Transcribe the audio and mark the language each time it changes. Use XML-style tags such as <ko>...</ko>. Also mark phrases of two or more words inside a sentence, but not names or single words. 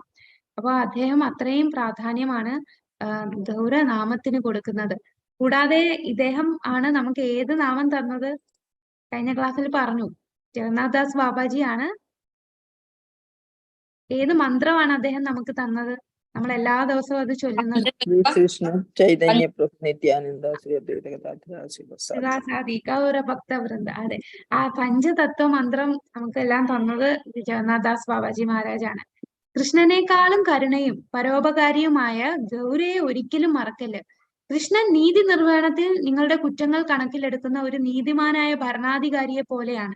<ml>അപ്പൊ അദ്ദേഹം അത്രയും പ്രാധാന്യമാണ് ഗൗരനാമത്തിന് കൊടുക്കുന്നത്. കൂടാതെ ഇദ്ദേഹം ആണ് നമുക്ക് ഏത് നാമം തന്നത്? കഴിഞ്ഞ ക്ലാസ്സിൽ പറഞ്ഞു, ജഗന്നാഥദാസ് ബാബാജിയാണ്. ഏത് മന്ത്രമാണ് അദ്ദേഹം നമുക്ക് തന്നത്? നമ്മൾ എല്ലാ ദിവസവും അത് ചൊല്ലുന്നത്.</ml> <sa>श्री कृष्ण चैतन्य प्रभु नित्यानंद श्री अद्वैत गदाधर शिवासादि സാദി ഗൗര ഭക്തവൃന്ദ.</sa> <ml>അതെ, ആ പഞ്ചതത്വ മന്ത്രം നമുക്കെല്ലാം തന്നത് ജഗന്നാഥദാസ് ബാബാജി മഹാരാജാണ്. കൃഷ്ണനേക്കാളും കരുണയും പരോപകാരിയുമായ ഗൗരയെ ഒരിക്കലും മറക്കല്ല്. കൃഷ്ണൻ നീതി നിർവഹണത്തിൽ നിങ്ങളുടെ കുറ്റങ്ങൾ കണക്കിലെടുക്കുന്ന ഒരു നീതിമാനായ ഭരണാധികാരിയെ പോലെയാണ്.</ml>